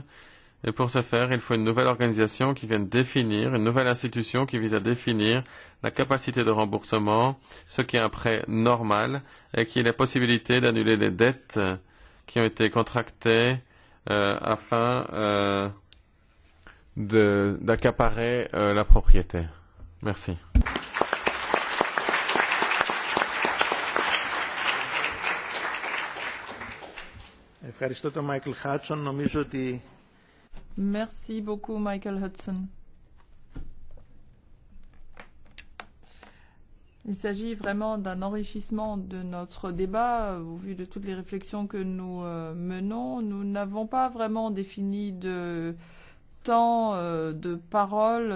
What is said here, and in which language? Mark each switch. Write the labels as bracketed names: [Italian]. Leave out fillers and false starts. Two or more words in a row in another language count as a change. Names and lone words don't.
[French] Et pour ce faire, il faut une nouvelle organisation qui vienne définir, une nouvelle institution qui vise à définir la capacité de remboursement, ce qui est un prêt normal, et qui est la possibilité d'annuler les dettes qui ont été contractées afin d'accaparer la propriété. Merci. [Greek] Ευχαριστώ τον Michael Hudson. Νομίζω ότι [French] Merci beaucoup, Michael Hudson. Il s'agit vraiment d'un enrichissement de notre débat. Au vu de toutes les réflexions que nous menons, nous n'avons pas vraiment défini de temps de parole.